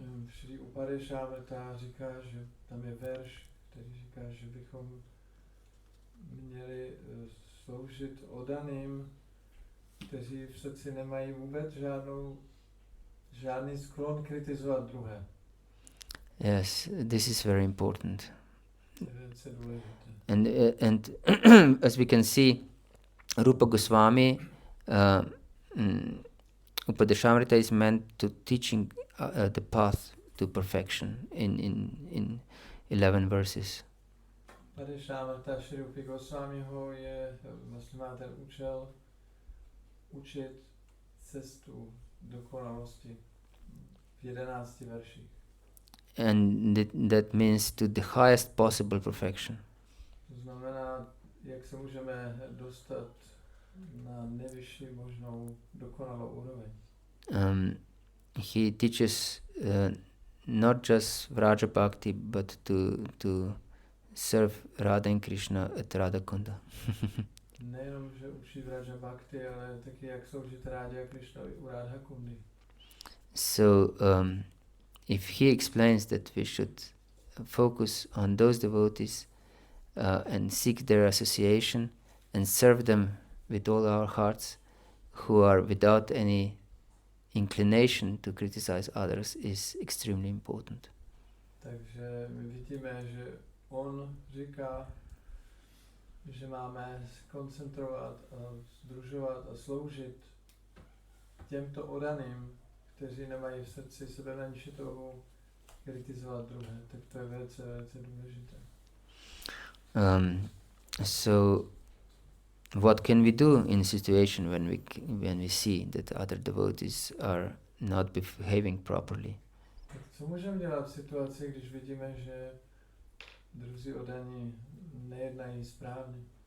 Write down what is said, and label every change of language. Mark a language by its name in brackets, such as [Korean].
[Czech] Šri Upadeshamrita říká, že tam je verš, který říká, že bychom měli sloužit oddaným, kteří v srdci nemají vůbec žádný sklon kritizovat druhé. [English] Yes, this is very important. [Czech] To je velice důležité. [English] And as we can see, Rupa Goswami, Upadeshamrita is meant to teaching the path to perfection in 11 verses. [Czech] Upadeshamrita Šri Rupi Goswamiho je, vlastně má ten účel učit cestu dokonalosti v 11 verších. [English] And that means to the highest possible perfection. [Czech] To znamená, jak se můžeme dostat na nejvyšší možnou dokonalou úroveň. [English] He teaches not just Vraja Bhakti, but to serve Radha and Krishna at Radha Kunda. [Czech] Nejenom, že učí Vraja Bhakti, ale taky jak sloužit Rádě a Krishnovi u Radha Kundy. [English] So if he explains that we should focus on those devotees and seek their association and serve them with all our hearts, who are without any inclination to criticize others, is extremely important. [Czech] Takže my vidíme, že on říká, že máme koncentrovat a sdružovat a sloužit těmto oddaným, kteří nemají v srdci sebe menší touhu kritizovat druhé. Tak to je velice, velice důležité. [English] So what can we do in a situation when we see that other devotees are not behaving properly? [Czech] Tak co můžeme dělat v situaci, když vidíme, že druzí oddaní nejednají správně?